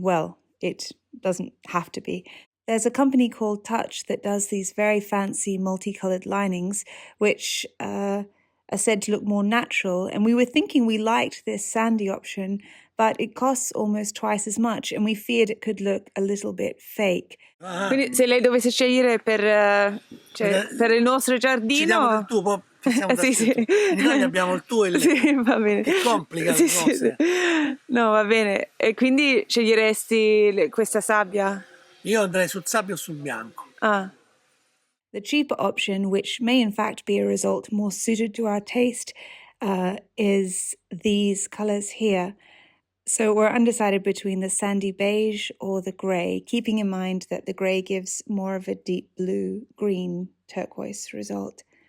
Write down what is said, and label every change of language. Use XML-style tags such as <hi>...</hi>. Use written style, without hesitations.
<en>Well, it doesn't have to be. There's a company called Touch that does these very fancy multicolored linings, which are said to look more natural. And we were thinking we liked this sandy option, but it costs almost twice as much, and we feared it could look a little bit fake.</en> <it>Quindi se lei dovesse scegliere per il nostro giardino... Ci diamo del tuo, poi fissiamo da scritto. In Italia abbiamo il tuo e il lei. Sì, va bene. Che complica le cose. No, va bene. E quindi sceglieresti questa sabbia? Io andrei sul sabbio o sul bianco. Ah.</it> <en>The cheaper option, which may in fact be a result more suited to our taste, is these colors here. So we're undecided between the sandy beige or the grey, keeping in mind that the grey gives more of a deep blue, green, turquoise result.</en>